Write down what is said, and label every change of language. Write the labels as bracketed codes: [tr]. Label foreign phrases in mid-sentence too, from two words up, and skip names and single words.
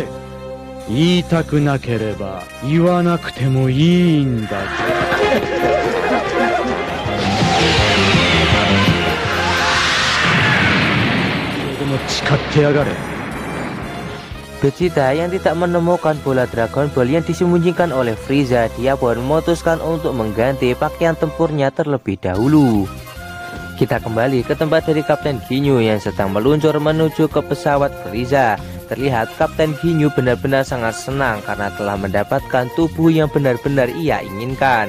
[ja] 言いたくなければ言わなくてもいいんだぞ。でも誓ってやがれ。 [id] Vegeta yang tidak menemukan bola Dragon Ball yang disembunyikan oleh Frieza, dia pun memutuskan untuk mengganti pakaian tempurnya terlebih dahulu. Kita kembali ke tempat dari Kapten Ginyu yang sedang meluncur menuju ke pesawat Frieza. Terlihat Kapten Ginyu benar-benar sangat senang karena telah mendapatkan tubuh yang benar-benar ia inginkan.